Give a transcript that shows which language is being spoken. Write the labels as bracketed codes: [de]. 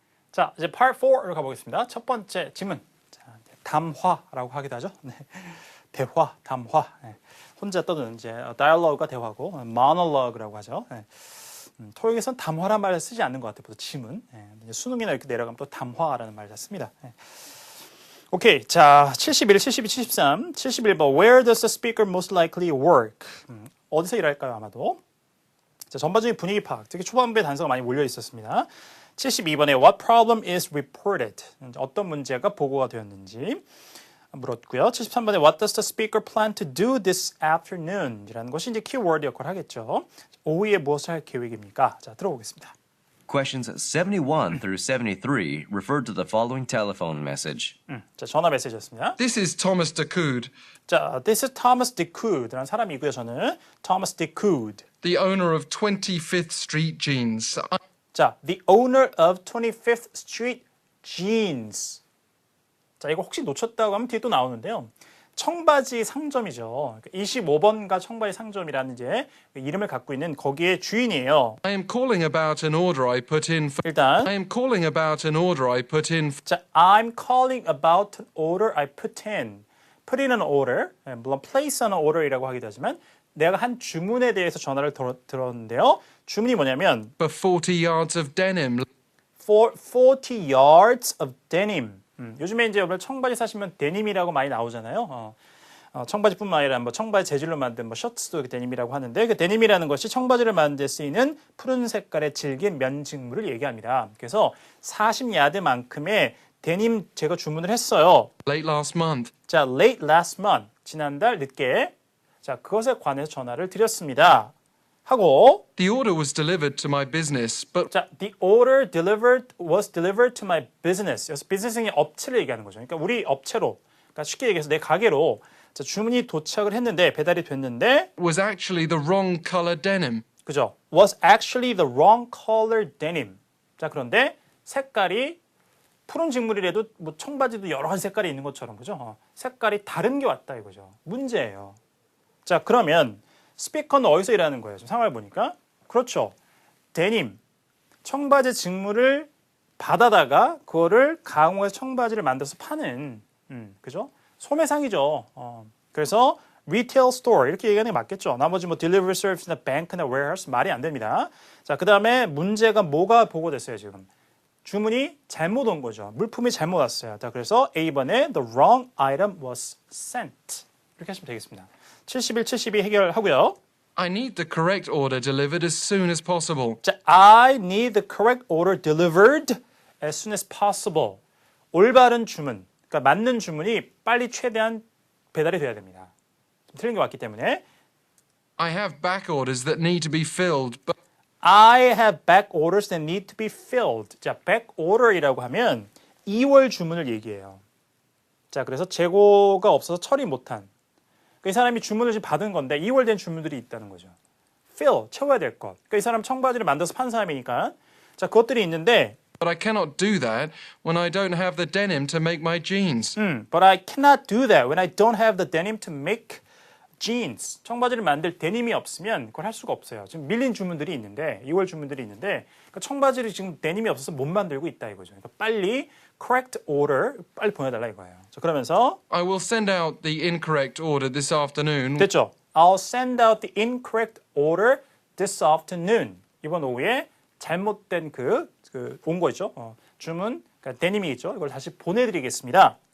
[ko] 자, 이제 part 4로 가보겠습니다. 첫 번째 지문. 자, 담화라고 하기도 하죠. 네. 대화, 담화. 네. 혼자 떠드는 이제 dialogue가 대화고 monologue라고 하죠. 네. 토익에서는 담화란 말을 쓰지 않는 것 같아요. 보통 지문. 네. 수능이나 이렇게 내려가면 또 담화라는 말을 씁니다. 네. 오케이. 자, 71, 72, 73. 71번. [en] Where does the speaker most likely work? [ko] 어디서 일할까요? 아마도. 자, 전반적인 분위기 파악. 특히 초반부에 단서가 많이 몰려 있었습니다. 72번에 [en] What problem is reported? [ko] 어떤 문제가 보고가 되었는지 물었고요. 73번에 [en] What does the speaker plan to do this afternoon? [ko] 이라는 것이 이제 키워드 역할을 하겠죠. 오후에 무엇을 할 계획입니까? 자, 들어보겠습니다. [en] Questions 71 through 73 refer to the following telephone message. [ko] 자, 전화 메시지였습니다. [en] This is Thomas Decoud, [ko] 자, [en] This is [ko] Thomas Decoud라는 사람이고요. 저는 Thomas Decoud. [en] the owner of 25th Street Jeans. 자, the owner of 25th Street Jeans. [ko] 자, 이거 혹시 놓쳤다고 하면 뒤에 또 나오는데요. 청바지 상점이죠. 25번가 청바지 상점이라는 이제 이름을 갖고 있는 거기에 주인이에요. [en] I am calling about an order I put in for [ko] 일단 [en] I am calling about an order I put in 자, I'm calling about an order I put in. put in an order, [ko] 물론 [en] place on an order [ko] 이라고 하기도 하지만 내가 한 주문에 대해서 전화를 들었는데요. 주문이 뭐냐면 [en] for 40 yards of denim. for 40 yards of denim. [ko] 요즘에 이제 여러분 청바지 사시면 데님이라고 많이 나오잖아요. 청바지뿐만 아니라 뭐 청바지 재질로 만든 뭐 셔츠도 데님이라고 하는데 그 데님이라는 것이 청바지를 만들 때 쓰이는 푸른 색깔의 질긴 면직물을 얘기합니다. 그래서 40야드만큼의 데님 제가 주문을 했어요. [en] Late last month. [ko] 자, [en] late last month. [ko] 지난달 늦게. 자, 그것에 관해서 전화를 드렸습니다. 하고 [en] The order was delivered to my business, but 자, the order was delivered to my business. [ko] 여기서 비즈니스는 업체를 얘기하는 거죠. 그러니까 우리 업체로, 그러니까 쉽게 얘기해서 내 가게로 자, 주문이 도착을 했는데 배달이 됐는데, [en] was actually the wrong color denim. [ko] 그죠? [en] Was actually the wrong color denim. [ko] 자, 그런데 색깔이 푸른 직물이라도 뭐 청바지도 여러 가지 색깔이 있는 것처럼 그죠? 색깔이 다른 게 왔다 이거죠. 문제예요. 자, 그러면 스피커는 어디서 일하는 거예요? 지금 상황을 보니까 그렇죠. 데님 청바지 직물을 받아다가 그거를 가공해서 청바지를 만들어서 파는 그죠? 소매상이죠. 그래서 retail store 이렇게 얘기하는 게 맞겠죠. 나머지 뭐 delivery service나 bank나 warehouse 말이 안 됩니다. 자, 그 다음에 문제가 뭐가 보고됐어요 지금? 주문이 잘못 온 거죠. 물품이 잘못 왔어요. 자, 그래서 A번에 [en] the wrong item was sent [ko] 이렇게 하시면 되겠습니다. 71, 72 해결하고요. [en] I need the correct order delivered as soon as possible. 자, I need the correct order delivered as soon as possible. [ko] 올바른 주문, 그러니까 맞는 주문이 빨리 최대한 배달이 돼야 됩니다. 좀 틀린 게 왔기 때문에 [en] I have back orders that need to be filled, but I have back orders that need to be filled. [ko] 자, back order이라고 하면 2월 주문을 얘기해요. 자, 그래서 재고가 없어서 처리 못한 이 사람이 주문을 지금 받은 건데 2월 된 주문들이 있다는 거죠. fill, 채워야 될 것. 그러니까 이 사람 청바지를 만들어서 판 사람이니까 자, 그것들이 있는데 [en] but I cannot do that when I don't have the denim to make my jeans. But I cannot do that when I don't have the denim to make jeans. [ko] 청바지를 만들 데님이 없으면 그걸 할 수가 없어요. 지금 밀린 주문들이 있는데 2월 주문들이 있는데 그러니까 청바지를 지금 데님이 없어서 못 만들고 있다 이거죠. 그러니까 빨리 [en] correct order [ko] 빨리 보내달라 이거예요. 자, 그러면서 [en] I will send out the incorrect order this afternoon. [ko] 됐죠? [en] I'll send out the incorrect order this afternoon. [ko] 이번 오후에 잘못된 온 거 있죠? 주문, 그러니까 데님이 있죠? 이걸 다시 보내드리겠습니다.